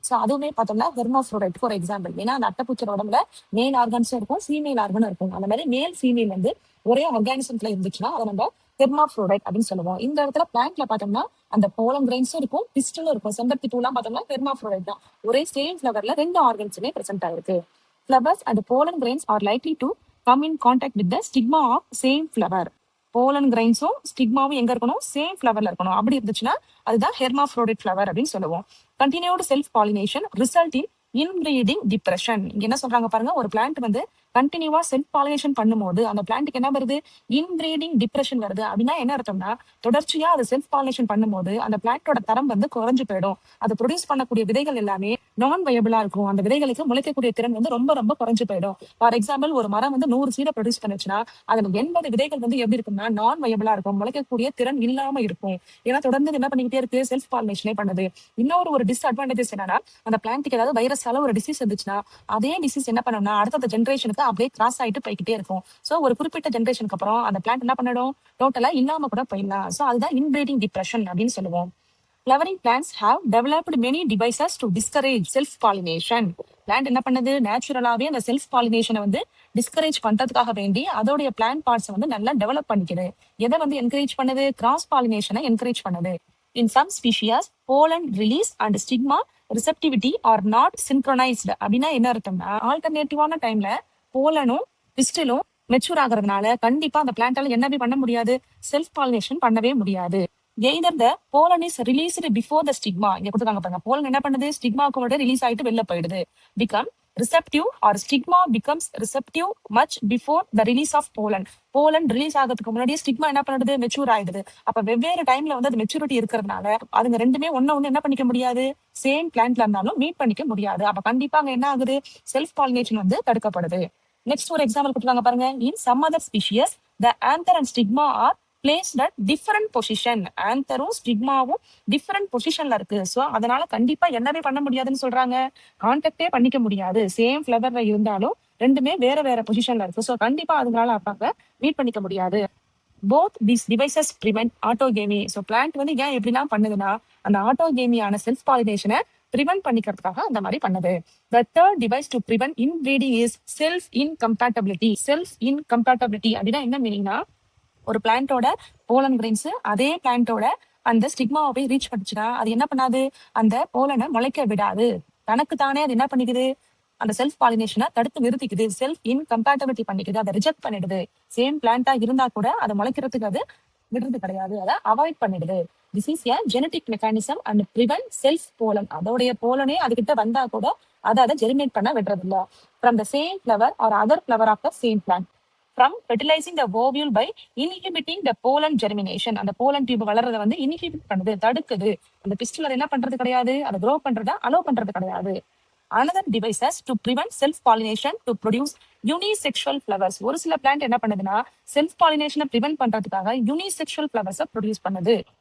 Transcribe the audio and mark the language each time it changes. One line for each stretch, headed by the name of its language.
Tamil: So அதுவுமே பார்த்தோம்னா hermaphrodite for example. ஏன்னா அந்த அட்டைப்பூச்சியோட உடம்புல மேல் ஆர்கன்ஸும் இருக்கும், ஃபீமேல் ஆர்கனும் இருக்கும். அந்த மாதிரி மேல் ஃபீமேல் வந்து ஒரே ஆர்கானிசம்ல இருந்துச்சுன்னா அதை நம்ம ஹெர்மாஃப்ரோடைட் அப்படின்னு சொல்லுவோம். இந்த இடத்துல பிளான்ட்ல பார்த்தோம்னா அந்த போலன் கிரைன்ஸும் இருக்கும், பிஸ்டலும் இருக்கும். செம்பருத்தி பூலாம் பார்த்தோம்னா ஹெர்மாஃப்ரோடைட் தான். ஒரே சேம் ஃபிளவர்ல ரெண்டு ஆர்கன்ஸுமே பிரசென்ட் ஆயிருக்கு.
English: Flowers and pollen grains are likely to come in contact with the stigma of same flower.
Tamil: Pollen கிரைன்ஸும் ஸ்டிக்மாவும் எங்க இருக்கணும், சேம் ஃபிளவர்ல இருக்கணும். அப்படி இருந்துச்சுன்னா அதுதான் ஹெர்மாஃப்ரோடைட் ஃபிளவர் அப்படின்னு சொல்லுவோம்.
English: Continued self pollination result in inbreeding depression.
Tamil: இங்க என்ன சொல்றாங்க பாருங்க, ஒரு பிளான்ட் வந்து கண்டினியூவா செல்ஃப் பாலினேஷன் பண்ணும்போது அந்த பிளான்ட்டுக்கு என்ன வருது, இன்பிரீடிங் டிப்ரெஷன் வருது. அப்படின்னா என்ன அர்த்தம்னா தொடர்ச்சியா அது செல்ஃப் பாலினேஷன் பண்ணும்போது அந்த பிளான்ட்டோட தரம் வந்து குறைஞ்சு போயிடும். அது ப்ரொடியூஸ் பண்ணக்கூடிய விதைகள் எல்லாமே நான் வயபிளா இருக்கும். அந்த விதைகளுக்கு முளைக்கக்கூடிய திறன் வந்து ரொம்ப ரொம்ப குறைஞ்சு போயிடும். ஃபார் எக்ஸாம்பிள், ஒரு மரம் வந்து 100 சீடை ப்ரொடியூஸ் பண்ணுச்சுன்னா அதுல 80 விதைகள் வந்து எப்படி இருக்கும்னா நான் வயபிளா இருக்கும், முளைக்கக்கூடிய திறன் இல்லாம இருக்கும். ஏன்னா தொடர்ந்து என்ன பண்ணிக்கிட்டே இருக்கு, செல்ஃப் பாலினேஷனே பண்ணுது. இன்னொரு ஒரு டிஸ்அட்வான்டேஜஸ் என்னன்னா, அந்த பிளான்ட்டுக்கு ஏதாவது வைரஸால ஒரு டிசீஸ் இருந்துச்சுன்னா அதே டிசீஸ் என்ன பண்ணணும்னா அடுத்த ஜென்ரேஷனுக்கு அப்படியே கிராஸ் ஆயிட்டு போய்கிட்டே இருக்கும். சோ ஒரு குறிப்பிட்ட ஜென்ரேஷனுக்கு அப்புறம் அந்த பிளான்ட் என்ன பண்ணிடும், டோட்டலா இல்லாம கூட போயிடலாம். சோ அதுதான் இன்பிரீடிங் டிப்ரெஷன் அப்படின்னு சொல்லுவோம்.
English: Flowering plants have developed many devices to discourage self-pollination.
Tamil: Plant என்ன பண்ணுது, நேச்சுரலாவே அந்த செல்ஃப் பாலினேஷனை வந்து டிஸ்கரேஜ் பண்றதுக்காக வேண்டி அதோடைய பிளான்ட் பார்ட்ஸ் வந்து நல்லா டெவலப் பண்ணிக்குது. எதை வந்து என்கரேஜ் பண்ணுது,
English: Cross பாலினேஷனை encourage பண்ணுது. In some species pollen release and stigma receptivity are not synchronised.
Tamil: அப்படின்னா என்ன அர்த்தம்னா ஆல்டர்னேட்டிவான டைம்ல போலனும் பிஸ்டலும் மெச்சூர் ஆகுறதுனால கண்டிப்பா அந்த பிளான்ட்டால என்னவே பண்ண முடியாது, செல்ஃப் பாலினேஷன் பண்ணவே முடியாது.
English: Either the pollen is released before the stigma.
Tamil: இங்க கொடுத்துருக்காங்க பாருங்க, போலன் என்ன பண்ணுது, ஸ்டிக்மாக்கு மட்டும் ரிலீஸ் ஆயிட்டு வெளில போயிடுது.
English: Become receptive or stigma becomes receptive much before the release of pollen.
Tamil: Pollen release ஆகிறதுக்கு முன்னாடியே ஸ்டிக்மா என்ன பண்ணுது, மெச்சூர் ஆயிடுது. அப்ப வெவ்வேறு டைம்ல வந்து அது மெச்சூரிட்டி இருக்கிறதுனால அதுங்க ரெண்டுமே ஒன்னு என்ன பண்ணிக்க முடியாது, சேம் பிளான்ட்ல இருந்தாலும் மீட் பண்ணிக்க முடியாது. அப்ப கண்டிப்பா அங்க என்ன ஆகுது, செல்ஃப் பாலினேஷன் வந்து தடுக்கப்படுது. நெக்ஸ்ட் ஒரு எக்ஸாம்பிள் கொடுத்துருக்காங்க பாருங்க.
English: In some other species the anther and stigma are placed at different position.
Tamil: ஆந்தரும் ஸ்டிக்மாவும் different பொசிஷன்ல இருக்கு. ஸோ அதனால கண்டிப்பா என்னவே பண்ண முடியாதுன்னு சொல்றாங்க, கான்டாக்டே பண்ணிக்க முடியாது. சேம் ஃபிளவர்ல இருந்தாலும் ரெண்டுமே வேற வேற பொசிஷன்ல இருக்கு. ஸோ கண்டிப்பா அதனால அப்பாங்க மீட் பண்ணிக்க முடியாது.
English: Both these devices prevent autogamy.
Tamil: So plant வந்து ஏன் எப்படிலாம் பண்ணுதுன்னா அந்த ஆட்டோகேமியான செல்ஃப் பாலினேஷனை பிரிவென்ட் பண்ணிக்கிறதுக்காக அந்த மாதிரி பண்ணுது.
English: The third device to prevent inbreeding is self incompatibility.
Tamil: Self incompatibility அப்படின்னா என்ன மீனிங்னா, ஒரு பிளான்ட்டோட போலன் கிரெயின்ஸ் அதே பிளான்ட்டோட அந்த ஸ்டிக்மாவை போய் ரீச் பண்ணிச்சுன்னா அது என்ன பண்ணாது, அந்த போலனை முளைக்க விடாது. தனக்கு தானே அது என்ன பண்ணிக்குது, அந்த செல்ஃப் பாலினேஷனை தடுத்து நிறுத்திக்குது, செல்ஃப் இன்கம்பேட்டபிலிட்டி பண்ணிக்குது, அதை ரிஜெக்ட் பண்ணிடுது. சேம் பிளான்ட்டா இருந்தா கூட அதை முளைக்கிறதுக்கு அது விடுறது கிடையாது, அதை அவாய்ட் பண்ணிடுது.
English: This is a genetic mechanism and prevent self pollen.
Tamil: அதோடைய போலனே அதுகிட்ட வந்தா கூட அதை ஜெர்மினேட் பண்ண விடுறது இல்ல.
English: From the same flower or other flower of the same plant. From fertilizing the ovule by inhibiting the pollen germination.
Tamil: அந்த போலன் டியூப் வளர்றதை வந்து இன்ஹிபிட் பண்ணுது, தடுக்குது. அந்த பிஸ்டல் என்ன பண்றது கிடையாது, அதை க்ரோ பண்றதை அலோவ் பண்றது கிடையாது.
English: Another devices to prevent self pollination to produce unisexual flowers.
Tamil: ஒரு சில பிளான்ட் என்ன பண்ணுதுன்னா செல்ஃப் பாலினேஷனை பிரிவென்ட் பண்றதுக்காக யூனிசெக்சுவல் ஃபிளவர்ஸை ப்ரொடியூஸ் பண்ணுது.